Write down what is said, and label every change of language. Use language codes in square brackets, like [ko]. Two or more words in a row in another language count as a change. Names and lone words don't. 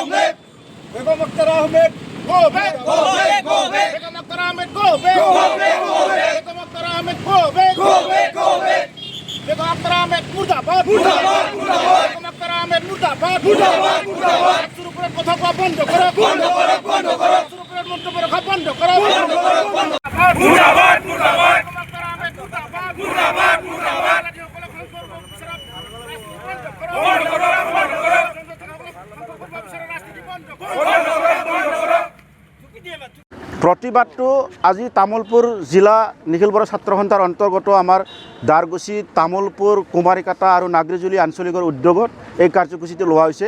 [bn] লিভ বেগম আখতার আহমেদ [en] go back go back go back [bn] বেগম আখতার আহমেদ [en] go back go back go back [bn] বেগম আখতার আহমেদ [en] go back go back go back [bn] বেগম আখতার আহমেদ মুর্দাবাদ মুর্দাবাদ মুর্দাবাদ বেগম আখতার আহমেদ মুর্দাবাদ মুর্দাবাদ মুর্দাবাদ এফসুর উপরে কথা কোয়া বন্ধ করো বন্ধ করো বন্ধ করো এফসুর উপরে মন্তব্য রাখা বন্ধ করো বন্ধ করো বন্ধ মুর্দাবাদ মুর্দাবাদ বেগম আখতার আহমেদ মুর্দাবাদ মুর্দাবাদ মুর্দাবাদ বন্ধ করো বন্ধ করো [as] প্ৰতিবাদটো আজি তামোলপুৰ জিলা নিখিল বৰা ছাত্ৰ সন্থাৰ অন্তৰ্গত আমাৰ দাৰগুচি তামোলপুৰ কুমাৰীকাটা আৰু নাগৰিজুলি আঞ্চলিকৰ উদ্যোগত এই কাৰ্যসূচীটো লোৱা হৈছে।